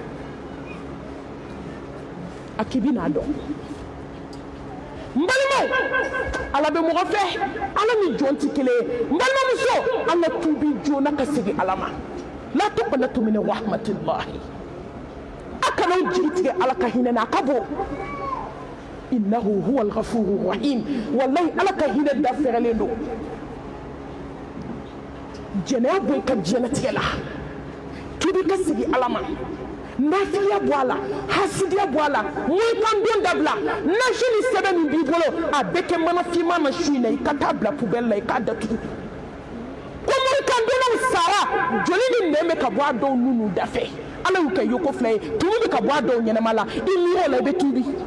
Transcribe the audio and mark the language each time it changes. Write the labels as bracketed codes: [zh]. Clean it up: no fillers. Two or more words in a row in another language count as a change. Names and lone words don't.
[bm] a k'i bɛ n'a dɔn n balimaw ala bɛ mɔgɔ fɛ ala ni jɔn tɛ kelen ye n balimamuso an ka tuubi joona ka segin ala ma [ar] لا تقنطوا من رحمة الله [bm] a kana jigi tigɛ ala ka hinɛ na a ka bon [ar] إنه هو الغفور الرحيم [bm] wallahi ala ka hinɛ da fɛrɛlen don jɛnɛya bɔ i ka diɲɛlatigɛ la k'i bɛ ka segin ala ma nafiya bɔ a la hasidiya bɔ a la moyikandon dabila nasi ni sɛbɛn min b'i bolo a bɛɛ kɛ mana finman na su in na i ka taa bila poubelle la i k'a datugu ko moyikandonnaw sara joli ni nɛn bɛ ka bɔ a dɔw nu da fɛ ala y'u kɛ yoko fila ye tumu bɛ ka bɔ a dɔw ɲɛnɛma la i miir'o la i bɛ tuubi